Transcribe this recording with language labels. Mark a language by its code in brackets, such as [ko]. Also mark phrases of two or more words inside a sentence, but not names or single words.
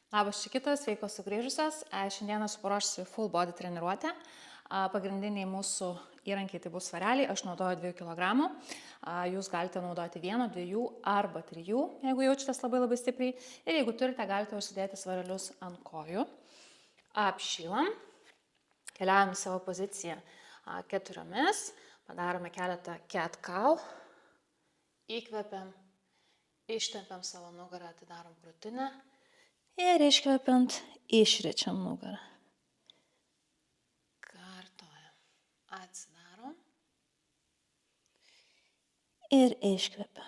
[lt] Labas, čia kitas, sveikos sugrįžusios. Šiandieną esu paruošusi [en] full body [lt] treniruotę. Pagrindiniai mūsų įrankiai tai bus svareliai, aš naudoju 2 kg. Jūs galite naudoti 1, 2 arba 3, jeigu jaučiatės labai stipriai. Ir jeigu turite, galite užsidėti svarelius ant kojų. Apšylam, keliaujam į savo poziciją 4, padarome keletą [en] cat cow, [lt] įkvepiam, ištempiam savo nugarą, atidarom krūtinę. Ir iškvepiant, išrečiam nugarą. Kartojam. Atsidarom. Ir iškvepiam.